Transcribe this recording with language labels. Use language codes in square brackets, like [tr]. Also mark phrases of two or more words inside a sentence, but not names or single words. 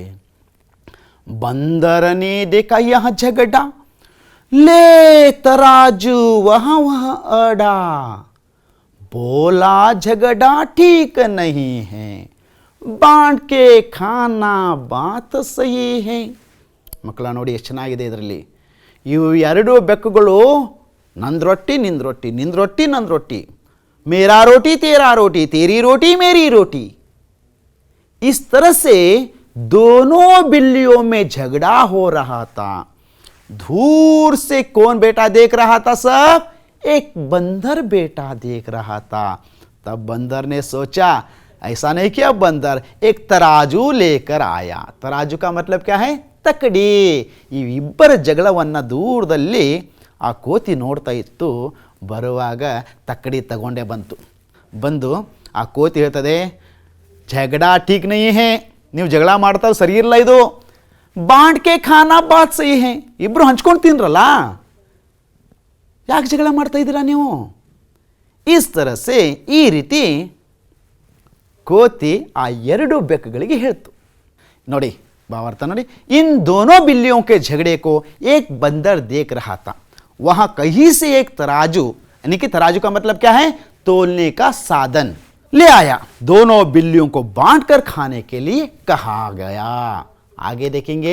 [hi] बंदर ने देखा यह झगड़ा, ले तराजू वहां वहां अड़ा, बोला झगड़ा ठीक नहीं है, बांट के खाना बात सही है. [kn] ಮಕ್ಕಳ ನೋಡಿ ಎಷ್ಟು ಚೆನ್ನಾಗಿದೆ ಇದರಲ್ಲಿ. ಇವು ಎರಡು ಬೆಕ್ಕುಗಳು ನಂದು ರೊಟ್ಟಿ ನಿಂದು ರೊಟ್ಟಿ, ನಿಂದು ರೊಟ್ಟಿ ನಂದು ರೊಟ್ಟಿ, [hi] मेरा रोटी तेरा रोटी, तेरी रोटी मेरी रोटी. इस तरह से दोनों बिल्लियों में झगड़ा हो रहा था. दूर से कौन बेटा देख रहा था? सब एक बंदर बेटा देख रहा था. तब बंदर ने सोचा, ऐसा नहीं किया, बंदर एक तराजू लेकर आया. तराजू का मतलब क्या है? तकड़ी. [kn] ಇಬ್ಬರ ಜಗಳವನ್ನು ದೂರದಲ್ಲಿ ಆ ಕೋತಿ ನೋಡ್ತಾ ಇತ್ತು. ಬರುವಾಗ ತಕ್ಕಡಿ ತಗೊಂಡೇ ಬಂದು ಆ ಕೋತಿ ಹೇಳ್ತದೆ, [hi] झगड़ा ठीक नहीं है, [kn] ನೀವು ಜಗಳ ಮಾಡ್ತಾ ಸರಿ ಇಲ್ಲ ಇದು. [hi] बांट के खाना बात सही है, [kn] ಇಬ್ರು ಹಂಚ್ಕೊಂಡು ತಿನ್ರಲ್ಲ, ಯಾಕೆ ಜಗಳ ಮಾಡ್ತಾ ಇದ್ದೀರಾ ನೀವು? [hi] इस तरह से [kn] ಈ ರೀತಿ ಕೋತಿ ಆ ಎರಡು ಬೆಕ್ಕುಗಳಿಗೆ ಹೇಳ್ತು. ನೋಡಿ भावार्थ ನೋಡಿ. [hi] इन दोनों बिल्लियों के झगड़े को एक बंदर देख रहा था. वहां कहीं से एक तराजू, यानी कि तराजू का मतलब क्या है? तोलने का साधन ले आया. दोनों बिल्लियों को बांटकर खाने के लिए कहा गया. आगे देखेंगे.